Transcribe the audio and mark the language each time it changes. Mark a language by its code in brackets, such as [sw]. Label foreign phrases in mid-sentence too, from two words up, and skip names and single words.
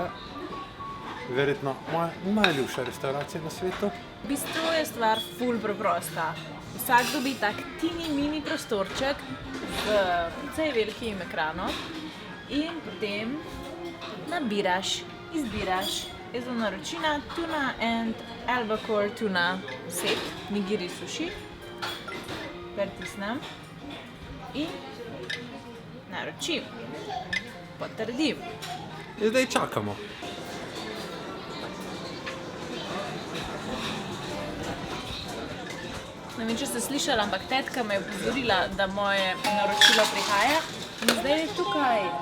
[sl] Verjetno moja najljubša restauracija na svetu. V bistvu je stvar ful preprosta. Vsak dobi tak mini prostorček z precej velikim ekranom in potem nabiraš, izbiraš. Jaz bom naročila [en] tuna and albacore tuna set, nigiri sushi. [sl] Pritisnem in naročim, potrdim. In zdaj čakamo. Ne vem, če ste slišali, ampak tetka me je opozorila, da moje naročilo prihaja in zdaj je tukaj.